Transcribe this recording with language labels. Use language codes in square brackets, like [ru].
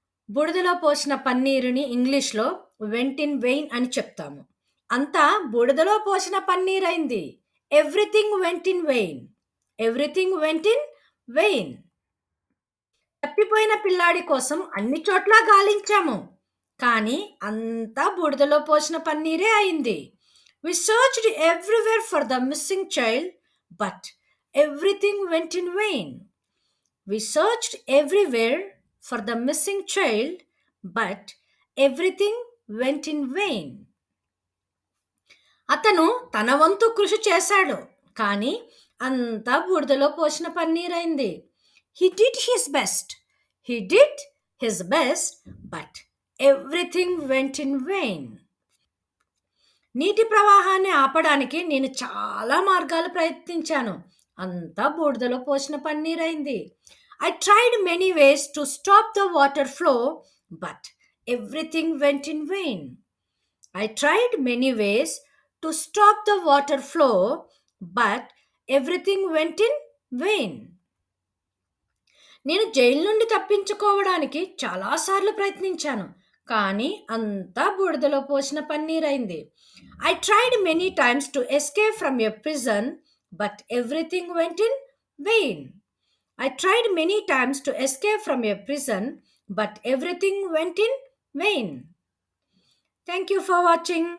[te] బూడిదలో పోసిన పన్నీరుని ఇంగ్లీష్‌లో వెంట్ ఇన్ వెయిన్ అని చెప్తాము. అంతా బూడిదలో పోసిన పన్నీరైంది. [en] Everything went in vain. Everything went in vain. [te] తప్పిపోయిన పిల్లాడి కోసం అన్ని చోట్ల గాలించాము. కానీ అంతా బూడిదలో పోసిన పన్నీరే అయింది. [en] We searched everywhere for the missing child, but everything went in vain. We searched everywhere for the missing child, but everything went in vain. [te] అతను తన వంతు కృషి చేశాడు, కానీ అంతా బూడిదలో పోసిన పన్నీరైంది. [en] He did his best. He did his best, but everything went in vain. [te] నీటి ప్రవాహాన్ని ఆపడానికి నేను చాలా మార్గాలు ప్రయత్నించాను. అంతా బూడిదలో పోసిన పన్నీరైంది. [en] I tried many ways to stop the water flow, but everything went in vain. I tried many ways to stop the water flow, but everything went in vain. [te] నేను జైలు నుండి తప్పించుకోవడానికి చాలాసార్లు ప్రయత్నించాను, కానీ అంతా బూడిదలో పోసిన పన్నీరైంది. [en] I tried many times to escape from a prison, but everything went in vain. I tried many times to escape from a prison, but everything went in vain. Thank you for watching.